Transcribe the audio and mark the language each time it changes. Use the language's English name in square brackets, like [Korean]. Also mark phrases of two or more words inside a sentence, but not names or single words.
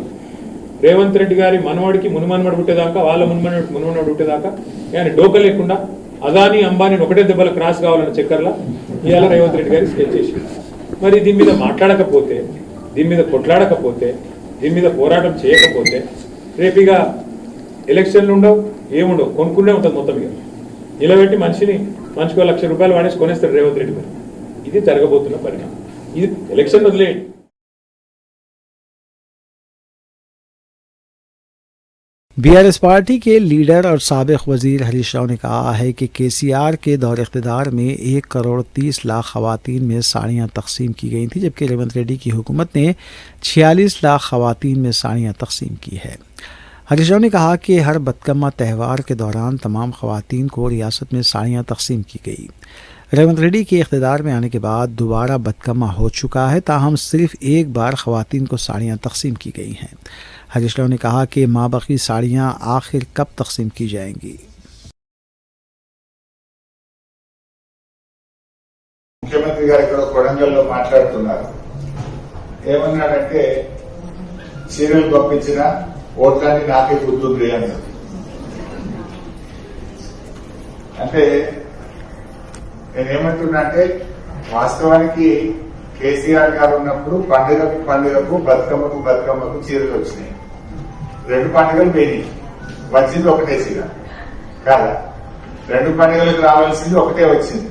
[Telugu] రేవంత్ రెడ్డి గారి మనవాడికి మునుమనవాడు పుట్టేదాకా, వాళ్ళ మునుమనవాడు పుట్టేదాకా ఆయన డోక లేకుండా అదాని అంబానీ ఒకటే దెబ్బల క్రాస్ కావాలన్న చక్కర్లా ఇవాళ రేవంత్ రెడ్డి గారి స్కెచ్ చేసి, మరి దీని మీద మాట్లాడకపోతే, దీని మీద కొట్లాడకపోతే, దీని మీద పోరాటం చేయకపోతే రేపు ఇక ఎలక్షన్లు ఉండవు, ఏముండవు, కొనుక్కునే ఉంటుంది మొత్తం ఇక నిలబెట్టి మనిషికి ₹1,00,000 వాడేసి కొనేస్తాడు రేవంత్ రెడ్డి గారు। ఇది జరగబోతున్న పరిణామం। ఇది ఎలక్షన్ వదిలేయండి। [Urdu] BRS پارٹی کے لیڈر اور سابق وزیر ہریش راؤ نے کہا ہے کہ KCR کے دور اقتدار میں 1,30,00,000 خواتین میں ساڑیاں تقسیم کی گئی تھیں، جبکہ ریونت ریڈی کی حکومت نے 46 لاکھ خواتین میں ساڑیاں تقسیم کی ہے۔ ہریش راؤ نے کہا کہ ہر بدکمہ تہوار کے دوران تمام خواتین کو ریاست میں ساڑیاں تقسیم کی گئی۔ ریونت ریڈی کے اقتدار میں آنے کے بعد دوبارہ بدکمہ ہو چکا ہے، تاہم صرف ایک بار خواتین کو ساڑیاں تقسیم کی گئی ہیں۔ ہریش راؤ نے کہا کہ مابقی ساڑیاں آخر کب تقسیم کی جائیں گی۔ [Telugu] ముఖ్యమంత్రి గారు ఇక్కడ కొడంగల్లో మాట్లాడుతున్నారు, ఏమన్నాడంటే చీరలు పంపించిన ఓట్లన్నీ నాకే గుర్తుంది అన్నారు। అంటే నేనేమంటున్నా అంటే వాస్తవానికి కేసీఆర్ గారు ఉన్నప్పుడు పండుగకు బతుకమ్మకు చీరలు వచ్చినాయి, 2 పండుగలు పోయినాయి, వచ్చింది ఒకటే చీర కాదా, 2 పండుగలకు రావాల్సింది ఒకటే వచ్చింది।